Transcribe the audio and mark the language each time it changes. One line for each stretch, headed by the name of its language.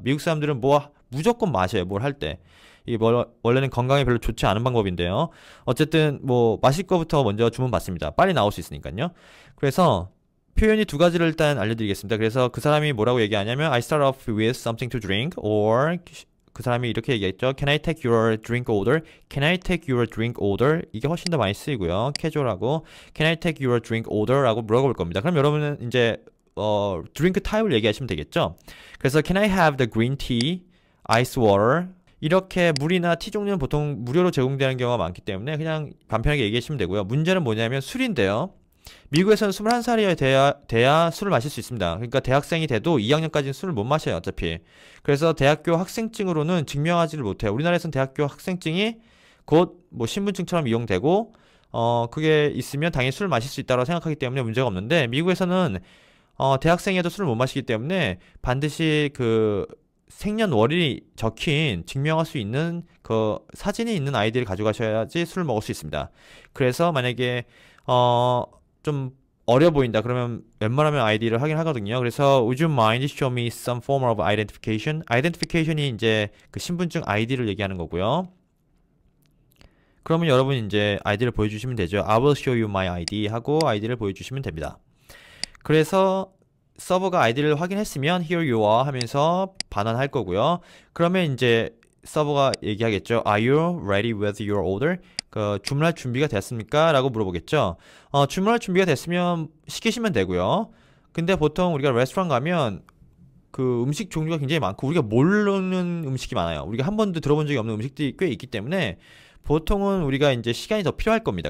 Korean: 미국 사람들은 무조건 마셔요. 뭘 할 때. 이게 원래는 건강에 별로 좋지 않은 방법인데요. 어쨌든 뭐 마실 거부터 먼저 주문 받습니다. 빨리 나올 수 있으니까요. 그래서 표현이 두 가지를 일단 알려드리겠습니다. 그래서 그 사람이 뭐라고 얘기하냐면
English: I start off with something to drink or
Korean: 그 사람이 이렇게 얘기했죠.
English: Can I take your drink order? Can I take your drink order?
Korean: 이게 훨씬 더 많이 쓰이고요. 캐주얼하고
English: Can I take your drink order?
Korean: 라고 물어볼 겁니다. 그럼 여러분은 이제 드링크 타입을 얘기하시면 되겠죠.
English: 그래서 Can I have the green tea, ice water?
Korean: 이렇게 물이나 티 종류는 보통 무료로 제공되는 경우가 많기 때문에 그냥 간편하게 얘기하시면 되고요. 문제는 뭐냐면 술인데요. 미국에서는 21살이 돼야 술을 마실 수 있습니다. 그러니까 대학생이 돼도 2학년까지는 술을 못 마셔요, 어차피. 그래서 대학교 학생증으로는 증명하지를 못해요. 우리나라에서는 대학교 학생증이 곧 뭐 신분증처럼 이용되고 그게 있으면 당연히 술을 마실 수 있다고 생각하기 때문에 문제가 없는데 미국에서는 대학생이어도 술을 못 마시기 때문에 반드시 그 생년월일이 적힌 증명할 수 있는 그 사진이 있는 아이디를 가져가셔야지 술을 먹을 수 있습니다. 그래서 만약에 좀 어려 보인다 그러면 웬만하면 아이디를 하긴 하거든요.
English: 그래서 Would you mind show me some form of identification?
Korean: identification이 이제 그 신분증 아이디를 얘기하는 거고요. 그러면 여러분 이제 아이디를 보여주시면 되죠.
English: I will show you my ID
Korean: 하고 아이디를 보여주시면 됩니다. 그래서 서버가 아이디를 확인했으면
English: Here you are
Korean: 하면서 반환할 거고요. 그러면 이제 서버가 얘기하겠죠.
English: Are you ready with your order?
Korean: 주문할 준비가 됐습니까? 라고 물어보겠죠. 주문할 준비가 됐으면 시키시면 되고요. 근데 보통 우리가 레스토랑 가면 그 음식 종류가 굉장히 많고 우리가 모르는 음식이 많아요. 우리가 한 번도 들어본 적이 없는 음식들이 꽤 있기 때문에 보통은 우리가 이제 시간이 더 필요할 겁니다.